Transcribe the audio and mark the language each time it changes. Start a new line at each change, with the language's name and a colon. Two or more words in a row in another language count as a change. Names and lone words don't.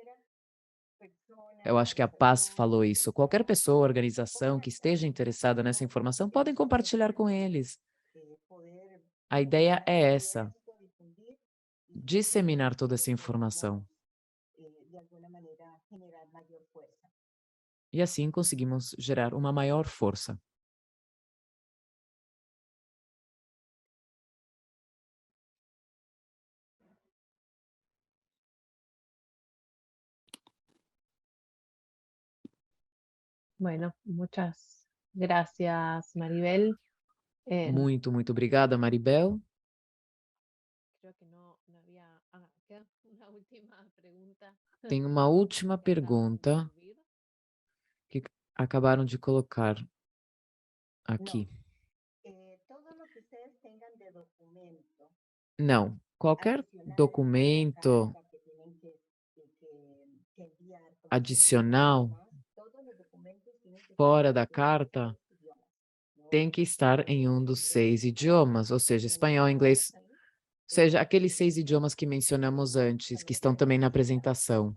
Portuguese: Eu acho que a Paz falou isso. Qualquer pessoa, organização que esteja interessada nessa informação, podem compartilhar com eles. A ideia é essa, disseminar toda essa informação. E assim conseguimos gerar uma maior força.
Spanish: Bueno, muchas gracias, Maribel.
Portuguese: Muito obrigada, Maribel.
Spanish: Creo que no había... queda una última pregunta.
Portuguese: Tem uma última pergunta que acabaram de colocar aqui. Não, qualquer documento adicional fora da carta tem que estar em um dos 6 idiomas, ou seja, espanhol, inglês, ou seja, aqueles 6 idiomas que mencionamos antes, que estão também na apresentação.